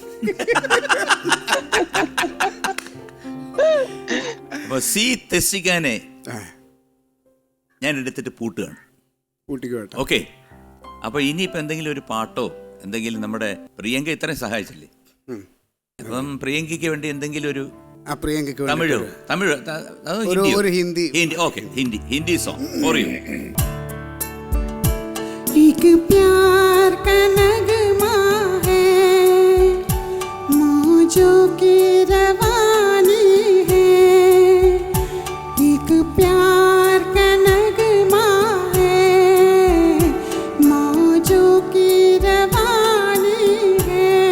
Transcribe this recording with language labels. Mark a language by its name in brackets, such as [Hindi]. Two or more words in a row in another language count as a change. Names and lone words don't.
[Malayalam] അപ്പൊ സി തെസ്സിക്കാനെ ഞാൻ എടുത്തിട്ട് പൂട്ടുകയാണ്. ഓക്കെ, അപ്പൊ ഇനിയിപ്പോ എന്തെങ്കിലും ഒരു പാട്ടോ എന്തെങ്കിലും നമ്മുടെ പ്രിയങ്ക ഇത്രയും സഹായിച്ചില്ലേ, അപ്പം പ്രിയങ്കയ്ക്ക് വേണ്ടി എന്തെങ്കിലും ഒരു തമിഴ് ഹിന്ദി [English] song for you. [Hindi] एक प्यार का नगमा है, मौजों की रवानी है. एक प्यार का नगमा है, मौजों की रवानी है.